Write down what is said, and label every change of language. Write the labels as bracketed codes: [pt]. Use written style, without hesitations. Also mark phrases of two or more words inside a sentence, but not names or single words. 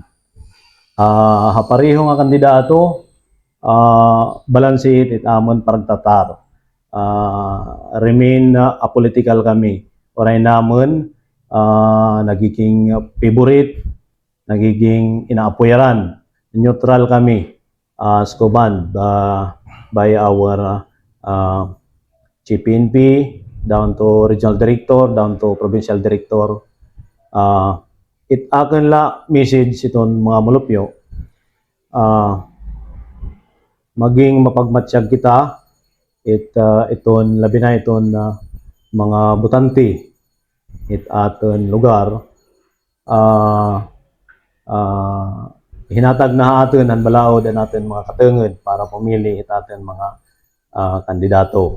[war] Pareho nga kandidato balanse it amon paragtatar. [en] Remain apolitical kami. [war] Oray namon nagiging favorite, nagiging inaapoyaran. [en] Neutral kami as command by our Chief PNP down to Regional Director, down to Provincial Director. [war] It akin la message iton mga mulupyo maging mapagmatsyag kita iton labi na iton mga butante aton lugar hinatag na aton ang balaod ang aton mga katenged para pumili aton mga kandidato.